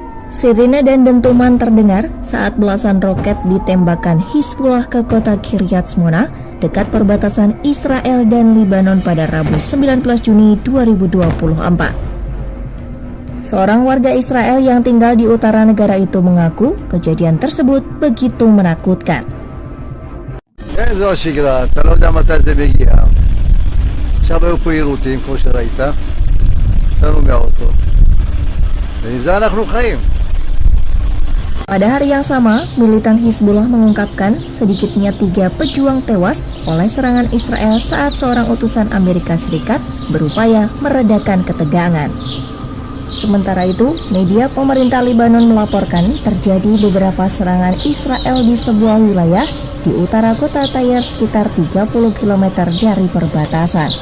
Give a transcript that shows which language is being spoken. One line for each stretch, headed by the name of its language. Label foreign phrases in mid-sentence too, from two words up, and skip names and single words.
Indonesian: Sirine dan dentuman terdengar saat belasan roket ditembakkan Hizbullah ke kota Kiryat Shmona dekat perbatasan Israel dan Lebanon pada Rabu 19 Juni 2024. Seorang warga Israel yang tinggal di utara negara itu mengaku kejadian tersebut begitu menakutkan.
Hebrew: זו השגרה, אתה לא יודע מתי זה מגיע. עכשיו היו פה עירותים, כמו שראית, יצאנו מהאוטו, ועם זה אנחנו חיים.
Indonesian: Pada hari yang sama, militan Hizbullah mengungkapkan sedikitnya 3 pejuang tewas oleh serangan Israel saat seorang utusan Amerika Serikat berupaya meredakan ketegangan. Sementara itu, media pemerintah Lebanon melaporkan terjadi beberapa serangan Israel di sebuah wilayah di utara kota Tyre sekitar 30 km dari perbatasan.